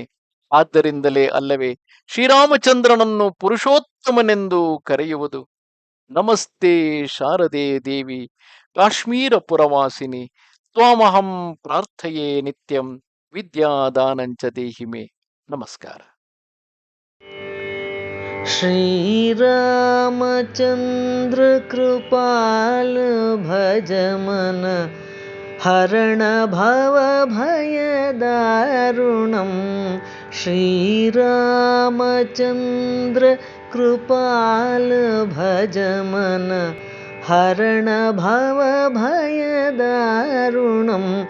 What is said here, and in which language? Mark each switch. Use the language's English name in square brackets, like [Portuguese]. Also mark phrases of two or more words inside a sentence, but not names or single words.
[Kannada] ಆದ್ದರಿಂದಲೇ ಅಲ್ಲವೇ ಶ್ರೀರಾಮಚಂದ್ರನನ್ನು ಪುರುಷೋತ್ತಮನೆಂದು ಕರೆಯುವುದು. [Sanskrit] ನಮಸ್ತೆ ಶಾರದೆ ದೇವಿ, ಕಾಶ್ಮೀರ ಪುರವಾಸಿನಿ. ತ್ವಾಮಹಂ ಪ್ರಾರ್ಥಯೇ ನಿತ್ಯಂ, ವಿದ್ಯಾದಾನಂಚ ದೇಹಿಮೆ. [Kannada] ನಮಸ್ಕಾರ. [Awadhi] श्रीरामचन्द्र कृपाल भज मन हरण भव भय दारुणं. श्रीरामचन्द्र कृपाल भज मन हरण भव भय दारुणं.